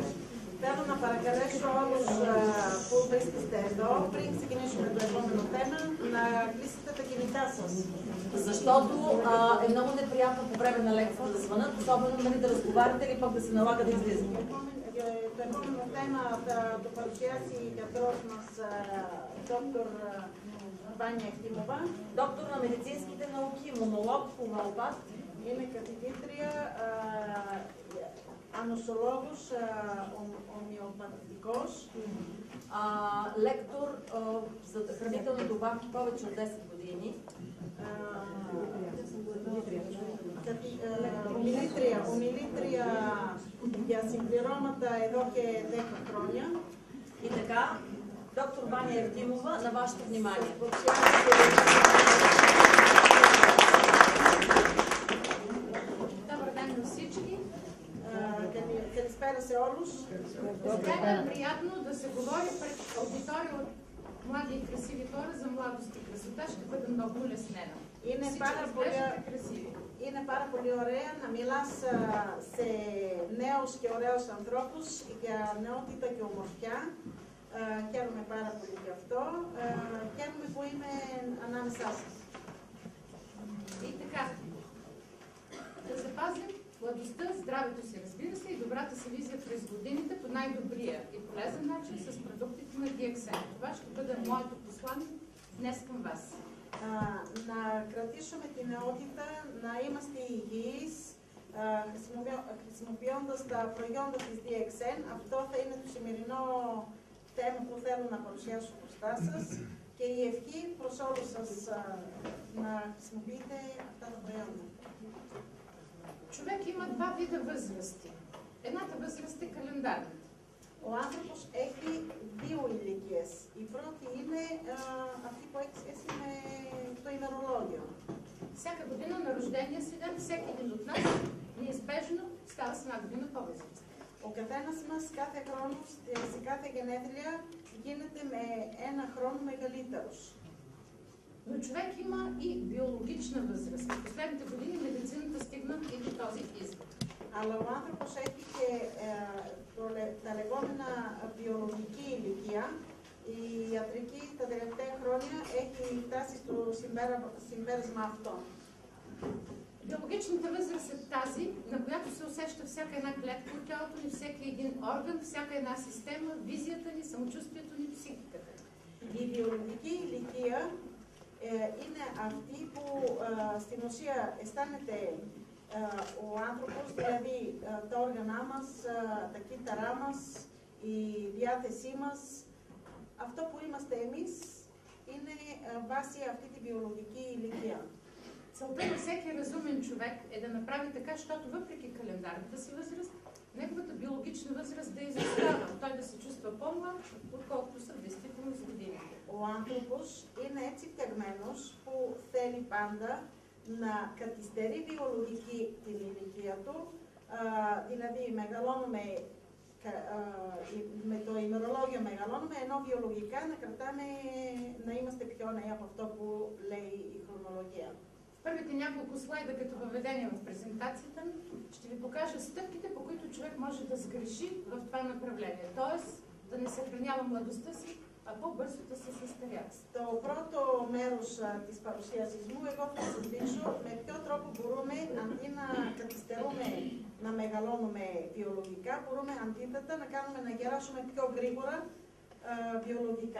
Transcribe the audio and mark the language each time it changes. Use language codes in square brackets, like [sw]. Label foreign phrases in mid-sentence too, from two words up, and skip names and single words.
[el] Θέλω να παρακαλέσω όλους που βρίσκεστε εδώ, πριν ξεκινήσουμε το επόμενο θέμα, να κλείσετε τα κινητά σας. [bg] Защото е много неприятно по време на лекцията да звънат, особено да разговаряте или пък да се налага да излизате. [el] Το επόμενο θέμα θα το παρουσιάσει η γιατρός μας, доктор Ваня Евтимова. [bg] Доктор на медицинските науки, имунолог, хомеопат. [el] Είναι καθηγήτρια, ανοσολόγος, ομοιοπαθητικός. [bg] Лектор за хранителни добавки повече от 10 години. [el] Ομιλήτρια για συμπληρώματα εδώ και 10 χρόνια. [bg] И така, доктор Ваня Евтимова, на вашето внимание. Добър ден на всички. [el] Καλησπέρα σε όλους. [bg] Сега е приятно да се говори пред аудитория от млади и красиви хора за младост и красота. Ще бъда много улеснена. [el] Είναι πάρα πολύ ωραία να μιλάς σε νέους και ωραίους ανθρώπους για νεότητα και ομορφιά. Χαίρομαι πάρα πολύ γι' αυτό. Χαίρομαι που είμαι ανάμεσά σας. [bg] И така, да запазим младостта, здравето си, разбира се, и добрата си визия през годините по най-добрия и полезен начин с продуктите на DXN. Това ще бъде моето послание днес към вас. [el] Να κρατήσουμε την νεότητα, να είμαστε υγιείς, χρησιμοποιώντας τα προϊόντα της DXN. Αυτό θα είναι το σημερινό θέμα που θέλω να παρουσιάσω μπροστά σας και η ευχή προς όλους σας να χρησιμοποιείτε αυτά τα προϊόντα. [bg] Човек има два вида възрасти. Едната възраст е календарната. [el] Ο άνθρωπος έχει δύο ηλικίες. Η πρώτη είναι αυτή που έχει σχέση με το ημερολόγιο. [bg] Всяка година на рождения си ден, всеки един от нас неизбежно става с една година по-възрастен. [el] Ο καθένας μας κάθε χρόνο, σε κάθε γενέθλια, γίνεται με ένα χρόνο μεγαλύτερος. [bg] Но човек има и биологична възраст. В последните години медицината стигна и до този извод. [el] Αλλά ο άνθρωπος έχει και τα λεγόμενα βιολογική ηλικία. Η ιατρική τα τελευταία χρόνια έχει φτάσει στο συμπέρασμα αυτό. [bg] Биологичната възраст е тази, на която се усеща всяка една клетка от тялото ни, всеки един орган, всяка една система, визията ни, самочувствието ни, психиката. [el] Η βιολογική ηλικία είναι αυτή που στην ουσία αισθάνεται ο άνθρωπος, δηλαδή τα όργανά μας, τα κύτταρά μας, η διάθεσή μας. Αυτό που είμαστε εμείς είναι βάση αυτή τη βιολογική ηλικία. [bg] Целта на всеки разумен човек е да направи така, защото въпреки календарната си възраст, неговата биологична възраст да изостава, той да се чувства по-млад, отколкото са действително с годините. [el] Ο άνθρωπος είναι έτσι φτιαγμένος που θέλει πάντα να καθυστερεί βιολογική την ηλικία του, δηλαδή μεγαλώνουμε με το ημερολόγιο μεγαλώνουμε, ενώ βιολογικά να κρατάμε, να είμαστε πιο νέοι από αυτό που λέει η χρονολογία. [bg] Първите няколко слайда като въведение в презентацията ще ви покажа стъпките, по които човек може да сгреши в това направление. Тоест да не съхранява младостта си, а по-бързо да се състарява. [el] Στο πρώτο μέρος της παρουσίασης μου, εγώ θα σας δείξω με ποιο τρόπο μπορούμε, αντί να καθυστερούμε να μεγαλώνουμε βιολογικά, μπορούμε αντίθετα να κάνουμε να γεράσουμε πιο γρήγορα βιολογικά.